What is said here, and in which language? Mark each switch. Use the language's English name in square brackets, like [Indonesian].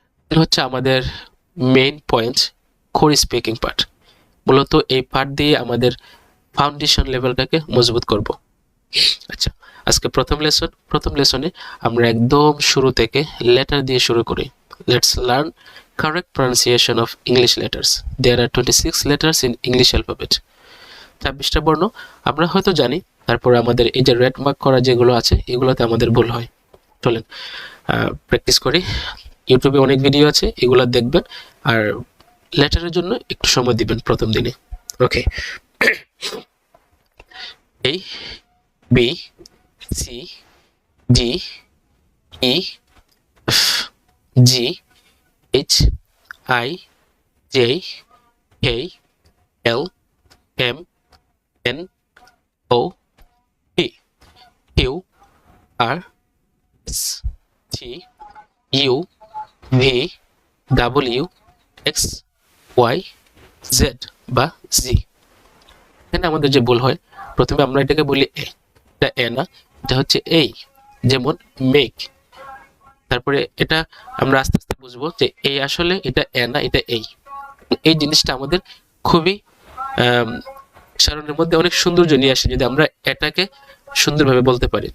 [Bangla] হচ্ছে আমাদের main point, core speaking part. মূলত এই পার্ট দিয়ে আমাদের ফাউন্ডেশন লেভেলটাকে মজবুত করব। আচ্ছা, আজকে প্রথম লেসনে আমরা একদম শুরু থেকে লেটার দিয়ে শুরু করি। [English] Let's learn correct pronunciation of English letters. There are 26 letters in English alphabet. [Bangla] 26টা বর্ণ আমরা হয়তো জানি, তারপর আমাদের এই যে রেড মার্ক করা যেগুলো আছে এগুলোতে আমাদের ভুল হয়। চলেন প্র্যাকটিস করি। ইউটিউবে অনেক ভিডিও আছে, এগুলো দেখবেন, আর লেটারের জন্য একটু সময় দিবেন প্রথম দিনে। [English] Okay, A B C D E G H I J K L M N O P Q R S T U V W X Y Z বা Z। [Bangla] এখানে আমাদের যে ভুল হয়, প্রথমে আমরা এটাকে বলি এ, এটা এ না, এটা হচ্ছে এই, যেমন মেক। তারপরে এটা আমরা আস্তে আস্তে বুঝবো যে এই আসলে এটা এ না, এটা এই। এই জিনিসটা আমাদের খুবই উচ্চারণের মধ্যে অনেক সৌন্দর্য নিয়ে আসে যদি আমরা এটাকে সুন্দরভাবে বলতে পারি।